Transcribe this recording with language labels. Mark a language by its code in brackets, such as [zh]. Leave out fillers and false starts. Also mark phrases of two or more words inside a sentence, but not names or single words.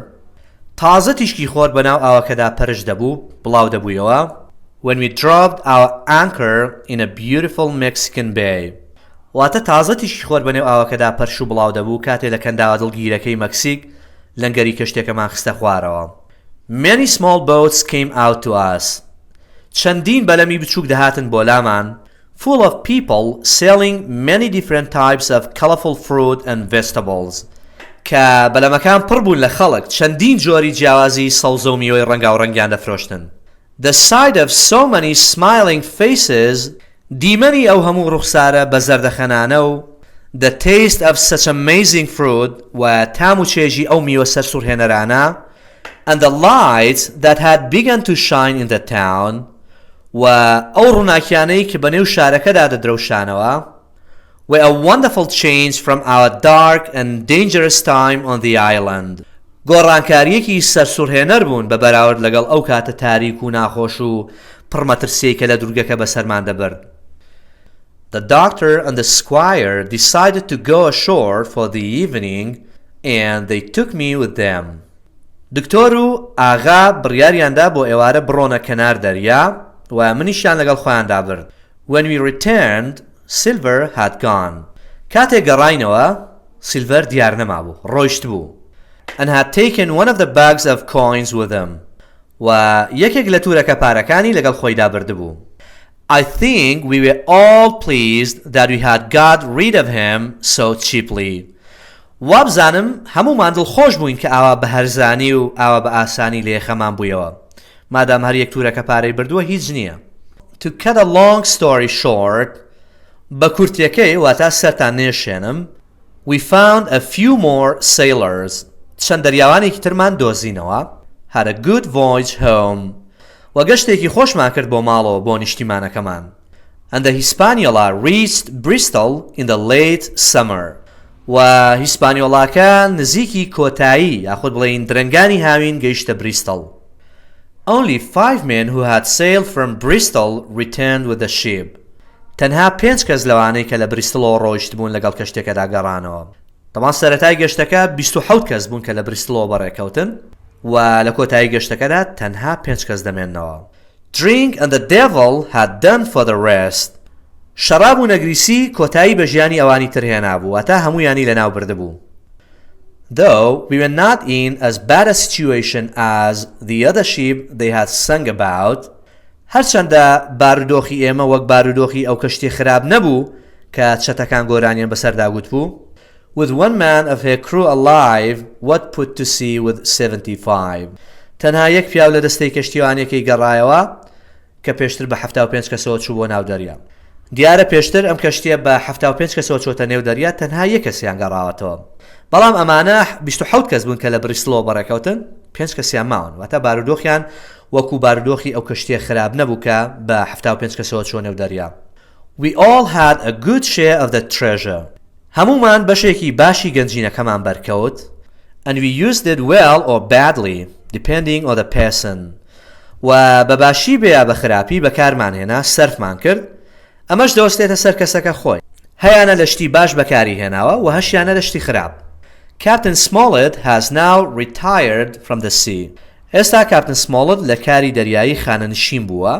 [ckb] تازە تیشکی خۆر بەناو ئاوەکەدا پەرش دەبوو، بڵاو دەبوویەوە. [en] When we dropped our anchor in a beautiful Mexican bay. [ckb] واتە تازە تیشکی خۆر بەنێو ئاوەکەدا پەرش و بڵاو دەبوو کاتێ لە کەنداوە دڵگیرەکەی مەکسیک لەنگەری کەشتێکەمان خستە خوارەوە. [en] Many small boats came out to us. [ckb] چەندین بەلەمی بچووک دەهاتن بۆ لامان [en] full of people selling many different types of colorful fruit and vegetables. [ckb] کە بەلەمەکان پڕ بوون لە خەڵک چەندین جۆری جیاوازی سەوزە و میوەی ڕەنگاوڕەنگیان دەفرۆشتن. [en] The sight of so many smiling faces [ckb] دیمەنی ئەو هەموو ڕوخسارە بە زەردەخەنانە [en] و the taste of such amazing fruit [ckb] و تام و چێژی ئەو میوە سەرسوورهێنەرانە [en] and the lights that had begun to shine in the town [ckb] و ئەو ڕووناکیانەی کە بەنێو شارەکەدا دەدرەوشانەوە [en] were a wonderful change from our dark and dangerous time on the island. [ckb] گۆڕانکاریەکی سەرسوورهێنەر بوون بە بەراورد لەگەڵ ئەو کاتە تاریک و ناخۆش و پڕمەترسەی کە لە دوورگەکە بەسەرمان دەبرد. [en] The doctor and the squire decided to go ashore for the evening and they took me with them. [ckb] دکتۆر و ئاغا بڕیاریاندا بۆ ئێوارە بڕۆنە کەنار دەریا و منیشیان لەگەڵ خۆیاندا برد. [en] When we returned, Silver had gone. [ckb] کاتێک گەڕاینەوە سیلڤەر دیار نەمابوو، ڕۆیشت بوو. [en] And had taken one of the bags of coins with him. [ckb] و یەکێک لە تورەکە پارەکانی لەگەڵ خۆیدا بردبوو. [en] I think we were all pleased that we had got rid of him so cheaply. [ckb] وابزانم هەمومان دڵخۆش بووین کە ئاوا بە هەرزانی و ئاوا بە ئاسانی لە یەخەمان بوویەوە. مادام هەر یەک تورەکە پارەی بردووە هیچ نییە. [en] To cut a long story short, [ckb] بە کورتیەکەی واتە سەرتان نێشێنم, [en] we found a few more sailors. [ckb] چەند دەریاوانێکی ترمان دۆزینەوە. [en] Had a good voyage home. [ckb] و گەشتێکی خۆشمان کرد بۆ ماڵەوە بۆ نیشتیمانەکەمان. [en] And the Hispaniola reached Bristol in the late summer. [ckb] و هیسپانیۆڵاکە نزیکی کۆتایی یاخود بڵێین درەنگانی هاوین گەیشتە بریستڵ. [en] Only 5 men who had sailed from Bristol returned with the ship. [ckb] تەنها 5 کەس لەوانەی کە لە بریستڵەوە ڕۆیشت بوون لەگەڵ کەشتێکەدا گەڕانەوە. تەمان سەرەتای گەشتەکە 27 کەس بوون کە لە بریستڵەوە بەڕێکەوتن و لە کۆتایی گەشتەکەدا تەنها 5 کەس دەمێننەوە. [en] Drink and the devil had done for the rest. [ckb] شەراب و نەگریسی کۆتایی بە ژیانی ئەوانی تر هێنا بوو واتە هەموویانی لەناو بردبوو. [en] Though we were not in as bad a situation as the other ship they had sung about, [ckb] هەرچەندە بارودۆخی ئێمە وەک بارودۆخی ئەو کەشتی خراپ نەبوو کە چەتەکان گۆرانیان بەسەرداگوت بوو. [en] With one man of her crew alive, what put to sea with 75. [ckb] تەنها یەک پیاو لە دەستەی کەشتیوانیەکەی گەڕایەوە کە پێشتر بە 75 کەسەوە چوو بۆ ناو دەریا. دیارە پێشتر ئەم کەشتیە بە 75 کەسەوە چۆتە نێو دەریا تەنها یەک کەسیان گەڕاوەتەوە. بەڵام ئەمانە 27 کەس بوون کە لە بریسلۆ بەڕێکەوتن 5 کەسیان ماون واتە بارودۆخیان وەکو بارودۆخی ئەو کەشتیە خراپ نەبوو کە بە 75 کەسەوە چۆ نێو دەریا. [en] We all had a good share of the treasure. [ckb] هەمومان بەشێکی باشی گەنجینەکەمان بەرکەوت [en] and we used it well or badly depending on the person. [ckb] و بەباشی بێ بە خراپی بەکارمان هێنا سەرفمان کرد ئەمەش دەوەستێتە سەر کەسەکە خۆی. هەیانە لە شتی باش بەکاری هێناوە و هەشیانە لە شتی خراپ. [en] Captain Smollett has now retired from the sea. [ckb] ئێستا کاپتن سمۆڵت لە کاری دەریایی خانەنشین بووە.